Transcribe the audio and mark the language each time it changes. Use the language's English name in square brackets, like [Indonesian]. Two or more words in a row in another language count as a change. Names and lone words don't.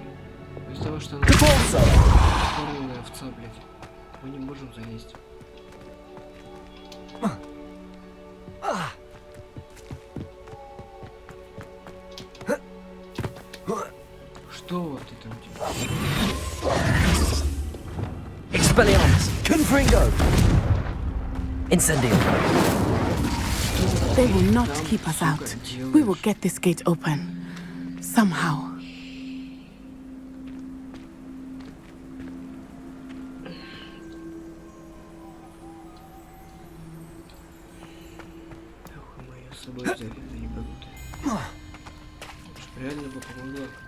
[Russian] Из-за того, что она... Порылая овца, блядь. Мы не можем залезть. Что вот это у тебя? Expelliarmus! Confringo! Incendio! [English] They will not keep us out. We will get this gate open. Somehow. [Russian] Реально бы помогла.